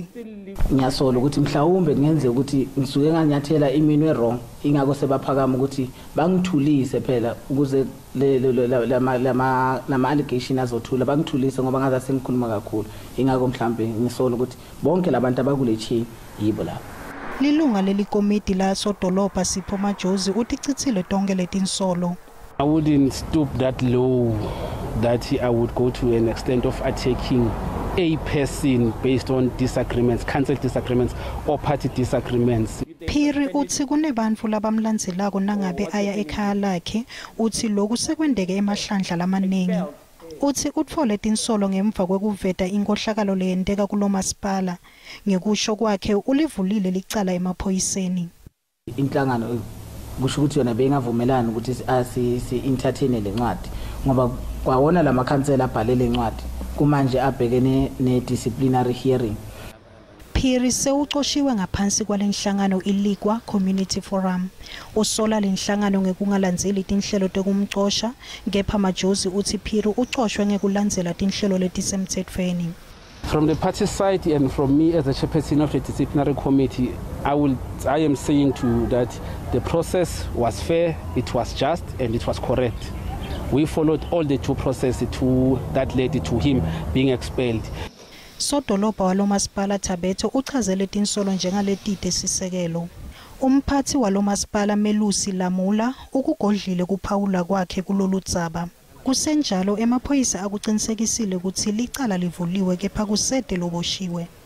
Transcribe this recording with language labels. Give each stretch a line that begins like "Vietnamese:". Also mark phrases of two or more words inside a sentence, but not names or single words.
Zulu: Ngiyasola ukuthi mhlawumbe ngenze ukuthi ngisuke nganyathela iminwe wrong ingakho sebaphakama ukuthi bangithulise phela ukuze lama allegation azothula bangithulise ngoba ngaza sengikhuluma kakhulu ingakho mhlambe ngisola ukuthi bonke labantu abakule chain yibo lapho.
Swati: Lilunga lelikomiti la sodolopha Sipho Majozi uthi chithile tonke letinsolo.
English: I wouldn't stoop that low that I would go to an extent of attacking a person based on disagreements, council disagreements or party disagreements.
Swati: Phiri uthi kunebantu labamlandzelako nangabe aya ekhaya lakhe uthi lokhu sekwendeke emahlandla lamaningi. Uthi utfole tinsolo ngemva kwekuveta inkohlakalo leyenteka kulomasipala. Ngekusho kwakhe ulivulile licala emaphoyiseni. Inhlangano kusho ukuthi yona bengavumelana ukuthi si entertain lencwadi ngoba kwawona lamakhansela abhalele lencwadi kumanje abhekene ne
English: disciplinary hearing.
Swati: Phiri sewuqoshiwe ngaphansi kwalenhlangano iLikwa Community Forum. Usola lenhlangano ngekungalandzeli tinhlelo tekumxosha, kepha Majozi uthi Phiri uxoshwe ngekulandzela tinhlelo letisemthethweni.
English: From the party side and from me as the chairperson of the disciplinary committee, I am saying to that the process was fair, it was just, and it was correct. We followed all the due process that led to him being expelled.
Swati: Sodolopha walomasipala Thabethe uchazele tinsolo njengaletide sisekelo. Umphathi walomasipala Melusi Lamula ukugodlile kuphawula kwakhe kulolu dzaba. Kusenjalo emaphoyisa akuqinisekisile ukuthi licala livuliwe kepha kusede loboshiwe.